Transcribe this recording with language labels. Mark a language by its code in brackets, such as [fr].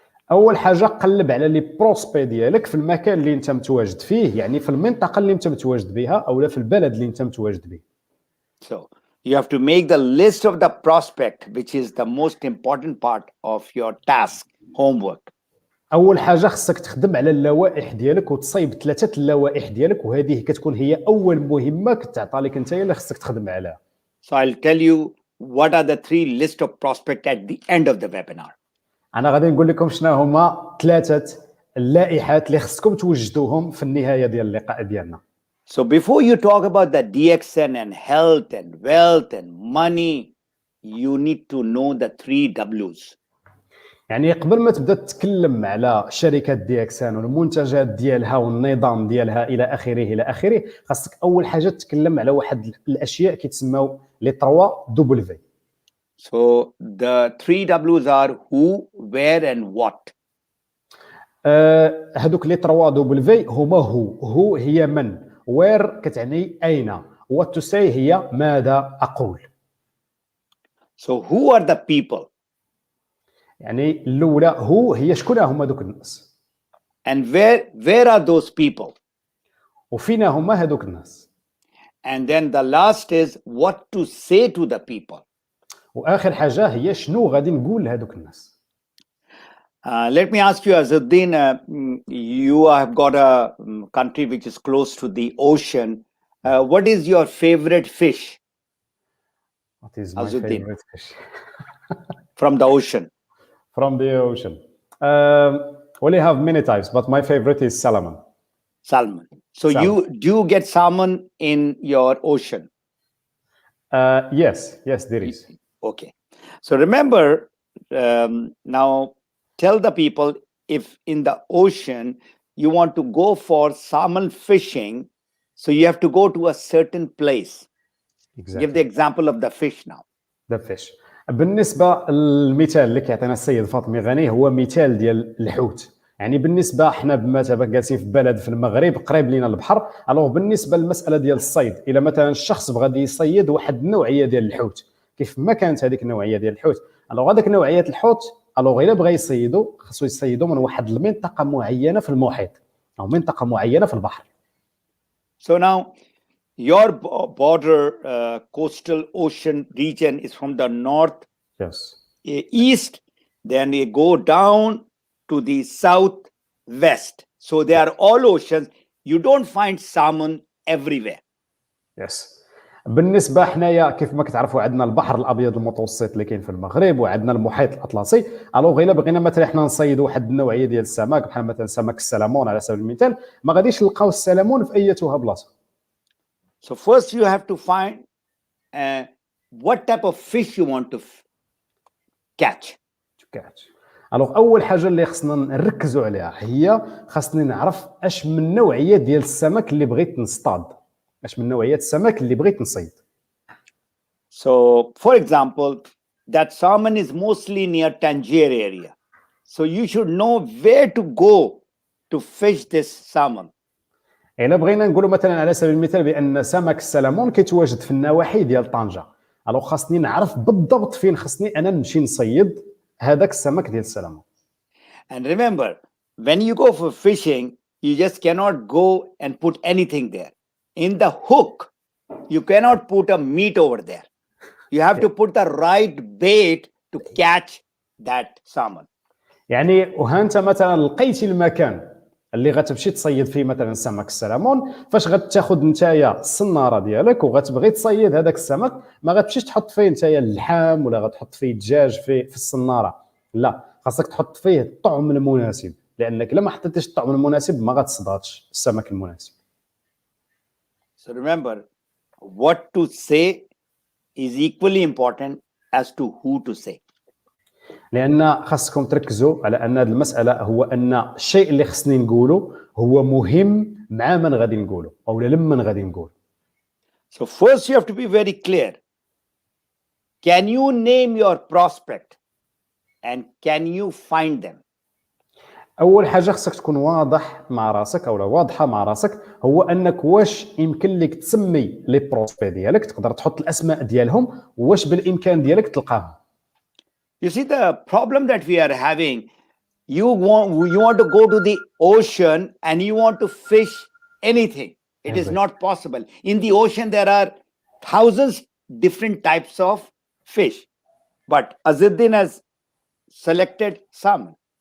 [ar] اول حاجه قلب على لي بروسبي ديالك في المكان اللي انت متواجد فيه، يعني في المنطقه اللي انت متواجد بها او في البلد اللي انت متواجد به. [en] So you have to make the list of the prospect, which is the most important part of your task, homework. [ar] اول حاجه خصك تخدم على اللوائح ديالك وتصايب 3 اللوائح ديالك، وهذه كتكون هي اول مهمه كتعطى لك انت اللي خصك تخدم عليها. [en] So I'll tell you what are the 3 list of prospect at the end of the webinar. [ar] انا غادي نقول لكم شنو هما 3 اللائحات اللي خصكم توجدوهم في النهايه ديال اللقاء ديالنا. [en] So before you talk about the Dxn and health and wealth and money, you need to know the 3 W's. [ar] يعني قبل ما تبدا تتكلم على شركه ديكسان والمنتجات ديالها والنظام ديالها الى اخره، خاصك اول حاجه تتكلم على واحد الاشياء كيتسموا لي 3 دبليو. [en] So the 3 W's are who, where and what. [ar] هذوك لي 3 دبليو هما هو هي من، وير كتعني اين، [en] what to say [ar] هي ماذا اقول. [en] So who are the people? [ar] يعني الاولى هي شكون هما دوك الناس. [en] And where are those people? [ar] وفين هما هذوك الناس. [en] And then the last is what to say to the people. [ar] واخر حاجه هي شنو غادي نقول لهذوك الناس. [en] Let me ask you, Azuddin, you have got a country which is close to the ocean. What is your favorite fish? What is my Azuddin. favorite fish? From the ocean. From the ocean. Well, I have many types, but my favorite is salmon. Salmon. So Salmon. do you get salmon in your ocean? Yes, there is. Okay. So remember, now tell the people, if in the ocean you want to go for salmon fishing, so you have to go to a certain place. Exactly. Give the example of the fish now. The fish. [ar] بالنسبه للمثال اللي كيعطينا السيد فاطمي غني هو مثال ديال الحوت. يعني بالنسبه حنا بمثابه جالسين في بلد في المغرب قريب لينا البحر، الوغ بالنسبه للمساله ديال الصيد، الا مثلا الشخص بغى يصيد واحد النوعيه ديال الحوت، كيف ما كانت هذيك النوعيه ديال الحوت، الوغ هذيك نوعيه الحوت الوغ الا بغى يصيدوا خصو يصيدوا من واحد المنطقه معينه في المحيط او منطقه معينه في البحر. [en] So now your border coastal ocean region is from the north Yes. east, then they go down to the southwest. So they are all oceans. You don't find salmon everywhere. Yes. [ar] بالنسبه حنايا كيف ما كتعرفوا عندنا البحر الابيض المتوسط اللي كاين في المغرب وعندنا المحيط الاطلسي. الوغ الا بغينا مثلا حنا نصيدوا واحد النوعيه ديال السمك بحال مثلا سمك السلمون على سبيل المثال، ما غاديش نلقاو السلمون في ايتها بلاصه. [en] So first you have to find what type of fish you want to catch. [ar] الوغ اول حاجه اللي خصنا نركزوا عليها هي خاصني نعرف اش من نوعيه ديال السمك اللي بغيت نصطاد، اش من نوعيات السمك اللي بغيت نصيد. [en] So for example, that salmon is mostly near Tangier area. So you should know where to go to fish this salmon. [ar] الا بغينا نقولوا مثلا على سبيل المثال بان سمك السلمون كيتواجد في النواحي ديال طنجه، الوغ خاصني نعرف بالضبط فين خصني انا نمشي نصيد هذاك السمك ديال السلمون. [en] And remember, when you go for fishing, you just cannot go and put anything there. In the hook, you cannot put a meat over there. You have to put the right bait to catch that salmon. [ar] يعني وها انت مثلا لقيتي المكان اللي غتمشي تصيد فيه مثلا سمك السلمون، فاش غتاخذ نتايا الصناره ديالك وغتبغي تصيد هذاك السمك، ما غتمشيش تحط فيه نتايا اللحام ولا غتحط فيه الدجاج في الصناره، لا، خاصك تحط فيه الطعم المناسب، لانك الا ما حطيتيش الطعم المناسب ما غتصطادش السمك المناسب. [en] So remember, what to say is equally important as to who to say. [ar] لان خاصكم تركزوا على ان هذه المساله هو ان الشيء اللي خصني نقوله هو مهم مع من غادي نقوله او لمن غادي نقول. [en] So first you have to be very clear. Can you name your prospect and can you find them? [ar] اول حاجه خصك تكون واضح مع راسك او واضحه مع راسك، هو انك واش يمكن لك تسمي لي بروسبي ديالك، تقدر تحط الاسماء ديالهم، واش بالامكان ديالك تلقاهم. [en] You see the problem that we are having, you want to go to the ocean and you want to fish anything. It is not possible. In the ocean there are thousands different types of fish, but Azzuddin has selected salmon.